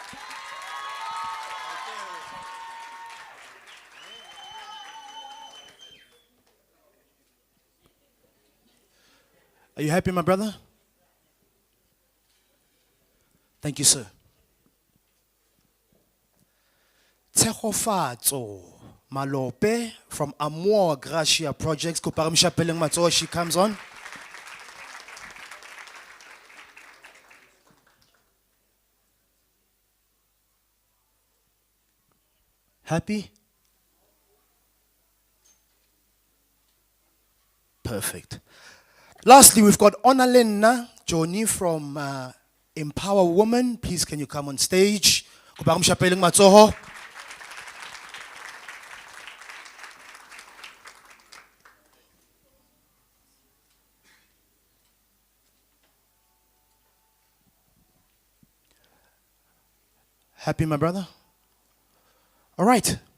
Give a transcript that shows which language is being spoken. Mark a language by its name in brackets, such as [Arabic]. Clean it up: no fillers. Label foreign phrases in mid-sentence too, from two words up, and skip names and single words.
[English] Are you happy, my brother? Thank you, sir. Tshegofatso Malope from Amor Gracia Projects. [Southern Sotho] Kopa re mo shapeleng matsoho, [English] she comes on. Happy? Perfect. Lastly, we've got Onalena Joni from Empower Women. Please, can you come on stage? [Southern Sotho] Kopa re mo shapeleng matsoho. [English] Happy, my brother? All right.